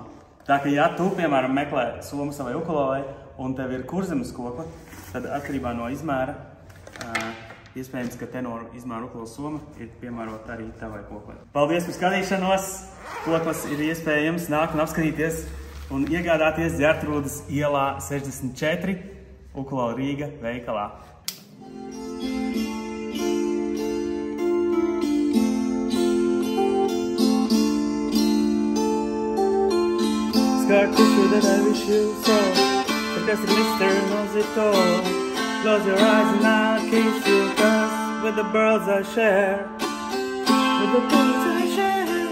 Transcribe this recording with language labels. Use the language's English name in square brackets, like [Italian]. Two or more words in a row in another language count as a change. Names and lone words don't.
[Latvian] Tā ka, ja tu, piemēram, meklē somu savai ukulelei un tev ir kurzemes kokla, tad atkarībā no izmēra iespējams, ka tenora izmēra ukuleles soma ir piemērota arī tavai koklei. Paldies par skatīšanos! Koklas ir iespējams nākt un apskatīties un iegādāties Ģertrūdes ielā 64 Ukulele Rīga veikalā. [English] Scar tissue that I wish you saw, but there's a mister knows it all. Close your eyes and I'll kiss you, 'cause with the birds I share, with the birds I share.